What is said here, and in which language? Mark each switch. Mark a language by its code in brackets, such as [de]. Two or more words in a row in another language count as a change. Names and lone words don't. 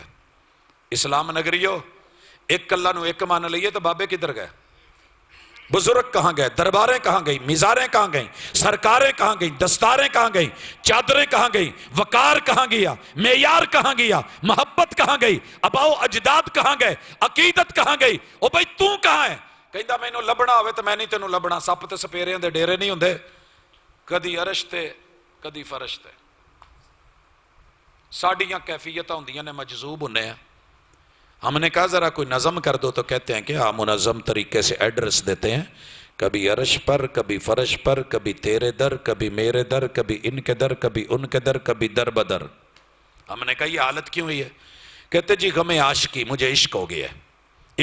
[pa] اسلام نگریو ایک اللہ نو ایک مان لئیے تو بابے کدھر گئے؟ [ur] بزرگ کہاں گئے, درباریں کہاں گئی, مزاریں کہاں گئیں, سرکاریں کہاں گئیں, دستاریں کہاں گئیں, چادریں کہاں گئیں, وقار کہاں گیا, معیار کہاں گیا, محبت کہاں گئی, اباؤ اجداد کہاں گئے, عقیدت کہاں گئی. او بھائی تو کہاں ہے؟ [pa] کہندا مینوں لبنا ہوئے تو میں نہیں تینوں لبنا. سپ تے سپیریاں دے ڈیرے نہیں ہوندے, کدی عرش تے کدی فرش تے. ساڈیاں کیفیتاں ہوندیاں نے, مجذوب ہونے ہیں. [ur] ہم نے کہا ذرا کوئی نظم کر دو, تو کہتے ہیں کہ ہاں منظم طریقے سے ایڈریس دیتے ہیں, کبھی عرش پر, کبھی فرش پر, کبھی تیرے در, کبھی میرے در, کبھی ان کے در, کبھی ان کے در, کبھی در بدر. ہم نے کہا یہ حالت کیوں ہوئی ہے؟ کہتے جی غم عاشقی, مجھے عشق ہو گیا ہے.